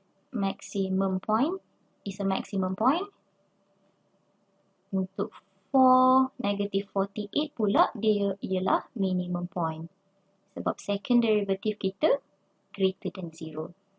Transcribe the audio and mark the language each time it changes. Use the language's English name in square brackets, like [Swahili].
[English] Maximum point is a maximum point. [Malay] Untuk 4, negative 48 pula, dia ialah minimum point. Sebab [English] second derivative kita greater than 0.